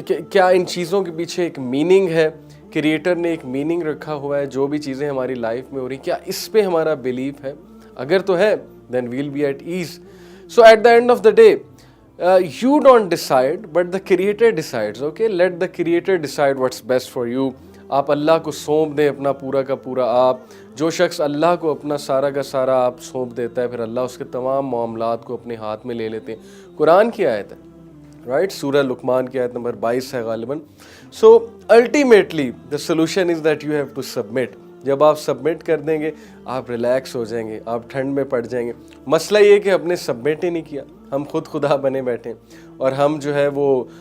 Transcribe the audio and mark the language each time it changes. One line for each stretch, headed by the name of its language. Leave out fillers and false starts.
Urdu: کیا ان چیزوں کے پیچھے ایک میننگ ہے، کریٹر نے ایک میننگ رکھا ہوا ہے، جو بھی چیزیں ہماری لائف میں ہو رہی کیا اس پہ ہمارا بلیف ہے؟ اگر تو ہے
English: then we'll be at ease. So at the end of the day, you don't decide, but the creator decides. Okay, let the creator decide what's best for you.
Urdu: آپ اللہ کو سونپ دیں اپنا پورا کا پورا۔ آپ جو شخص اللہ کو اپنا سارا کا سارا آپ سونپ دیتا ہے، پھر اللہ اس کے تمام معاملات کو اپنے ہاتھ میں لے لیتے ہیں۔ قرآن کی آیت ہے، رائٹ؟ سورہ لقمان کی آیت نمبر 22 ہے غالباً۔
English: So ultimately the solution is that you have to submit.
Urdu: جب آپ سبمٹ کر دیں گے آپ ریلیکس ہو جائیں گے، آپ ٹھنڈ میں پڑ جائیں گے۔ مسئلہ یہ کہ ہم نے سبمٹ ہی نہیں کیا، ہم خود خدا بنے بیٹھے ہیں، اور ہم جو ہے وہ